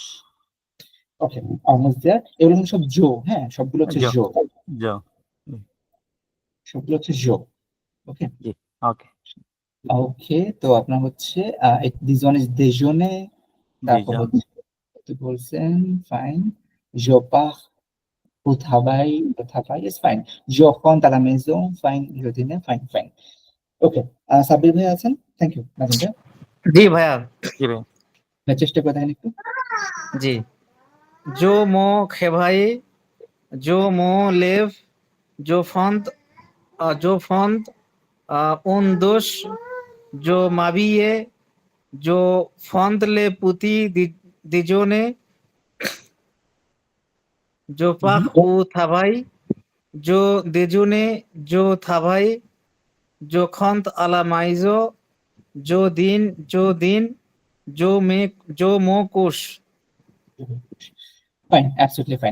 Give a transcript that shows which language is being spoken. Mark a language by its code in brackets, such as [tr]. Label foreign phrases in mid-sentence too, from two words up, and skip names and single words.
[en] okay, almost there. [bn] এগুলো কিন্তু সব জো, হ্যাঁ সবগুলো হচ্ছে জো জো, জো সবগুলো হচ্ছে জো। ওকে জি ওকে ওকে, তো আপনার হচ্ছে [en] this one is [bn] দেজনে, তারপর দুজন হচ্ছে তো বলছেন ফাইন, [fr] je pars au travail, le travail [en] is fine. [fr] Je rentre à la maison, fine. Je dîne, [en] fine, fine. [bn] ওকে, সাব্বির ভাই আছেন? [en] thank you [bn] নাজিম ভাই। জি ভাইয়া। জি ভাই ভাই চেষ্টা করে দেখেন একটু। জি। [fr] je me réveille je me lève je prends une douche je m'habille je prends le petit déjeuner je pars au travail je déjeune je travaille je rentre à la maison je dîne je me couche. [en] fine, absolutely fine.